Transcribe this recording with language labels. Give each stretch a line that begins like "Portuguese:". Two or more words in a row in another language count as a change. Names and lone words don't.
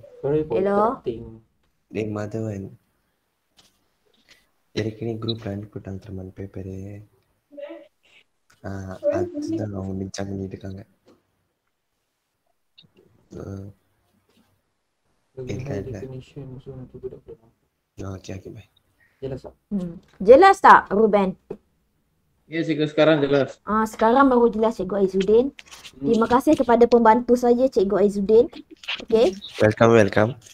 English: Hello. Madhavan.
Tamil: ஏற்கனவே குரூப்ல அனுப்பிட்டாங்க திருமண பேப்பரு. அதுதான் அவங்க மிச்சம் பண்ணிட்டு இருக்காங்க.
Malay: Dah. Oh, okey, baik. Jelas tak, Ruben? Ya, cikgu, sekarang jelas. Sekarang baru jelas Cikgu Aizuddin. Terima kasih kepada pembantu saya Cikgu Aizuddin. Okey.
English: Welcome.